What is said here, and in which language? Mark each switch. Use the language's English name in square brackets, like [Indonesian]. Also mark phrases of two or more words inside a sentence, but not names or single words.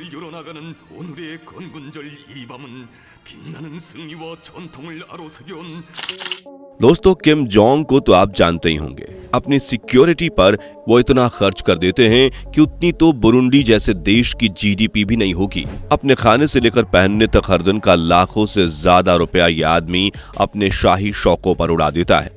[Korean] 열어나가는 오늘의 건군절 이 밤은 빛나는 승리와 전통을 아로새겨온 [Hindi] दोस्तों किम जोंग को तो आप जानते ही होंगे। अपनी सिक्योरिटी पर वो इतना खर्च कर देते हैं कि उतनी तो बुरुंडी जैसे देश की जीडीपी भी नहीं होगी। अपने खाने से लेकर पहनने तक हर दिन का लाखों से ज्यादा रुपया ये आदमी अपने शाही शौकों पर उड़ा देता है।